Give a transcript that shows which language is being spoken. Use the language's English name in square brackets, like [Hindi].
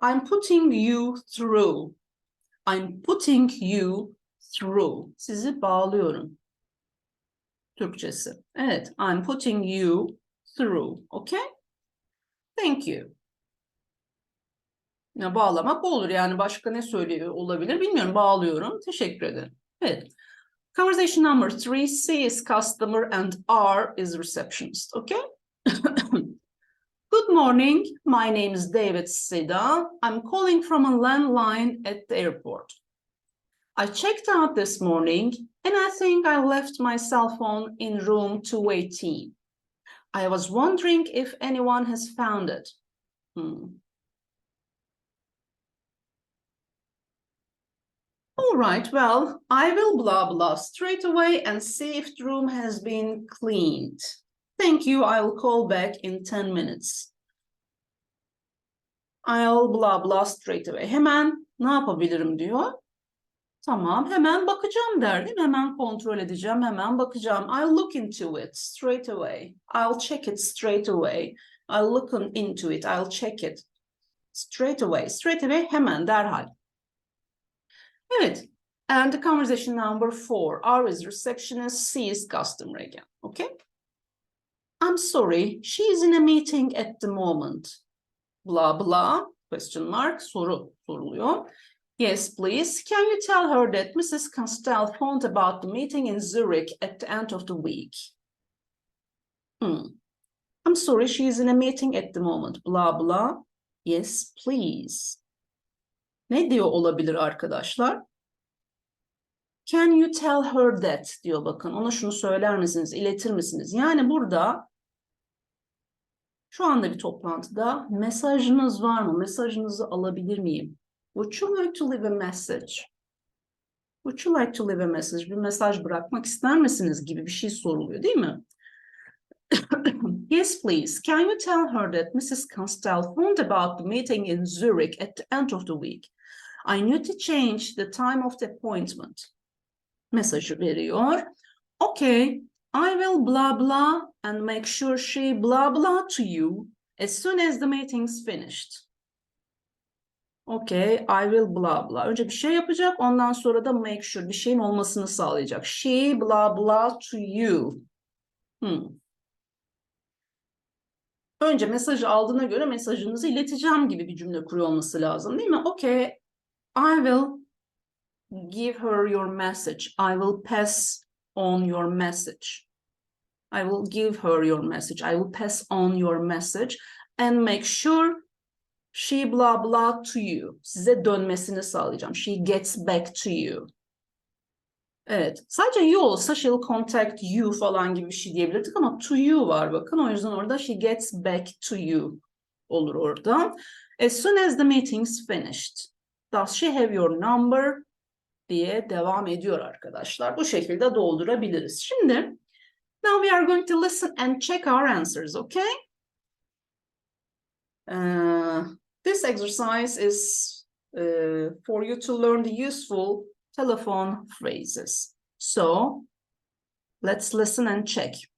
[English] I'm putting you through. I'm putting you through. [Turkish] Sizi bağlıyorum. Türkçesi. Evet. [English] I'm putting you through. Okay? Thank you. [Turkish] Ya bağlamak olur. Yani başka ne söylüyor olabilir bilmiyorum. Bağlıyorum. Teşekkür ederim. Evet. [English] Conversation number 3. C is customer and R is receptionist. Okay? Good morning. My name is David Sida. I'm calling from a landline at the airport. I checked out this morning and I think I left my cell phone in room 218. I was wondering if anyone has found it. All right, well, I will blah blah straight away and see if the room has been cleaned. Thank you, I'll call back in 10 minutes. I'll blah blah straight away. [Turkish] Hemen ne yapabilirim diyor. Tamam, hemen bakacağım der değil mi? Hemen kontrol edeceğim, hemen bakacağım. [English] I'll look into it straight away. I'll check it straight away. I'll look into it, I'll check it straight away. Straight away, [Turkish] hemen, derhal. Evet. [English] And the conversation number 4. R is receptionist, C is customer again. Okay? I'm sorry, she is in a meeting at the moment. Blah blah, question mark, [Turkish] soru soruluyor. [English] Yes, please. Can you tell her that Mrs. Castell phoned about the meeting in Zurich at the end of the week? I'm sorry, she is in a meeting at the moment. Blah blah. Yes, please. [Turkish] Ne diyor olabilir arkadaşlar? [English] Can you tell her that [Turkish] diyor bakın. Ona şunu söyler misiniz, iletir misiniz? Yani burada şu anda bir toplantıda mesajınız var mı? Mesajınızı alabilir miyim? [English] Would you like to leave a message? Would you like to leave a message? [Turkish] Bir mesaj bırakmak ister misiniz gibi bir şey soruluyor değil mi? [English] Yes, please. Can you tell her that Mrs. Castell phoned about the meeting in Zurich at the end of the week? I need to change the time of the appointment. [Turkish] Mesajı veriyor. [English] Okay, I will blah blah and make sure she blah blah to you as soon as the meeting's finished. Okay, I will blah blah. [Turkish] Önce bir şey yapacak, ondan sonra da [English] make sure [Turkish] bir şeyin olmasını sağlayacak. [English] She blah blah to you. [Turkish] Önce mesajı aldığına göre mesajınızı ileteceğim gibi bir cümle kuruyor olması lazım değil mi? [English] Okay, I will give her your message. I will pass on your message. I will give her your message. I will pass on your message and make sure she blah blah to you. [Turkish] Size dönmesini sağlayacağım. [English] She gets back to you. [Turkish] Evet. Sadece you olsa [English] she'll contact you [Turkish] falan gibi bir şey diyebilirdik ama [English] to you [Turkish] var bakın. O yüzden orada [English] she gets back to you [Turkish] olur orada. [English] As soon as the meeting's finished. Does she have your number? [Turkish] Diye devam ediyor arkadaşlar. Bu şekilde doldurabiliriz. Şimdi [English] now we are going to listen and check our answers, okay? This exercise is for you to learn the useful telephone phrases. So let's listen and check.